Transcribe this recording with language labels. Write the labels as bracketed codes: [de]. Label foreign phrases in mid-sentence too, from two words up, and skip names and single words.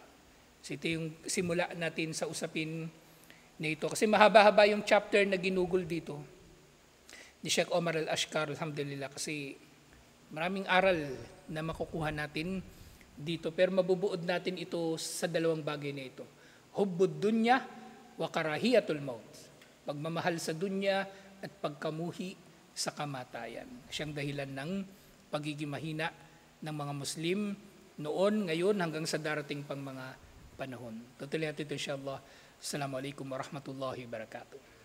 [tl] So ito yung simula natin sa usapin na ito. Kasi mahaba-haba yung chapter na ginugol dito ni Sheikh Omar Al-Ashkar, alhamdulillah, kasi maraming aral na makukuha natin dito. Pero mabubuod natin ito sa dalawang bagay na ito. [ar] حب الدنيا وكراهية الموت. [tl] Pagmamahal sa dunya at pagkamuhi sa kamatayan. Siyang dahilan ng pagiging mahina ng mga Muslim noon, ngayon, hanggang sa darating pang mga panahon. Tutuloy natin ito, inshallah. [ar] السلام عليكم ورحمة الله وبركاته.